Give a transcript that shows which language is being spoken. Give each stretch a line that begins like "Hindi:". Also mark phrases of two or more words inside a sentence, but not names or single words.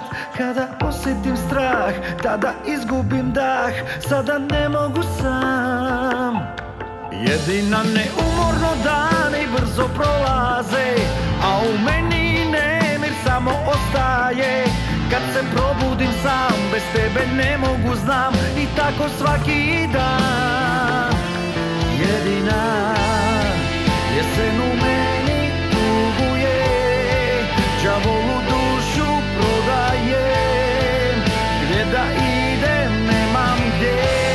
Serbian: Када осетим страх, тада изгубим дах, сада не могу сам. Едина неуморно дани брзо пролазе, а у мени немир само остае.
Croatian: Kad se probudim sam, bez tebe ne mogu znam, i tako svaki dan. Jedina jesen u meni tuguje, đavolu dušu prodaje, gdje da idem nemam gdje.